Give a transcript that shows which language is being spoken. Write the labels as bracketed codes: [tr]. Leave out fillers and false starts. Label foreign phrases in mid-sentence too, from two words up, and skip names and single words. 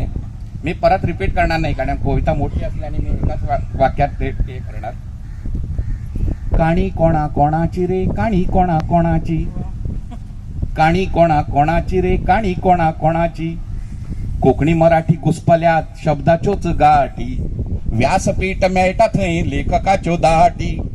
[mr] मी परत रिपीट करणार नाही कारण कविता मोठी असल्याने मी एकाच वाक्यात ते करणार. [kok] काणी कोणा कोणाची रे, काणी कोणा कोणाची. काणी कोणा कोणाची रे, काणी कोणा कोणाची. कोकणी मराठी घुसपल्यात शब्दाच्योच गाठी. व्यासपीठ मेळटा थंय लेखकाच्यो दाटी.